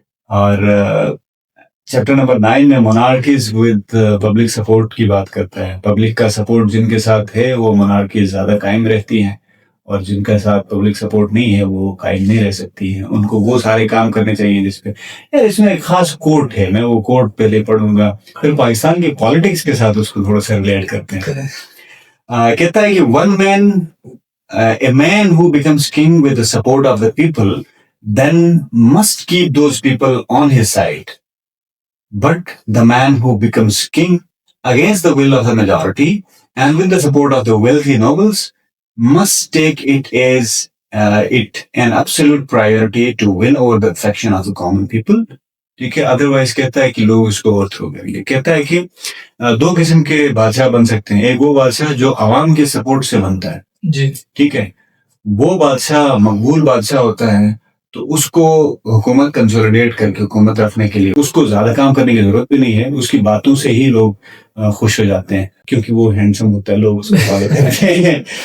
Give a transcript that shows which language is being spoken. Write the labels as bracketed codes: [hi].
[ur] اور chapter number 9 میں مونارکیز with public support کی بات کرتا ہے. پبلک کا سپورٹ جن کے ساتھ ہے وہ مونارکیز زیادہ قائم رہتی ہیں، اور جن کا ساتھ پبلک سپورٹ نہیں ہے وہ قائم نہیں رہ سکتی ہیں. ان کو وہ سارے کام کرنے چاہیے جس پہ اس میں ایک خاص کوٹ ہے, میں وہ کوٹ پہلے پڑھوں گا, پھر پاکستان کی پالیٹکس کے ساتھ اس کو تھوڑا سا ریلیٹ کرتے ہیں. کہتا ہے کہ [en] One man a man who becomes king with the support of the people then must keep those people on his side. But the man who becomes king against the will of the majority and with the support of the wealthy nobles must take it as an absolute priority to win over the affection of the common people. [ur] ٹھیک ہے, otherwise کہتا ہے کہ لوگ اس کو over through کریں گے. کہتا ہے کہ دو قسم کے بادشاہ بن سکتے ہیں. ایک وہ بادشاہ جو عوام کے سپورٹ سے بنتا ہے, جی ٹھیک ہے, وہ بادشاہ مقبول بادشاہ ہوتا ہے, تو اس کو حکومت کنسولیڈیٹ کر کے حکومت رکھنے کے لیے اس کو زیادہ کام کرنے کی ضرورت بھی نہیں ہے, اس کی باتوں سے ہی لوگ خوش ہو جاتے ہیں کیونکہ وہ ہینڈسم ہوتا ہے, لوگ اس کو فالو کرتے ہیں.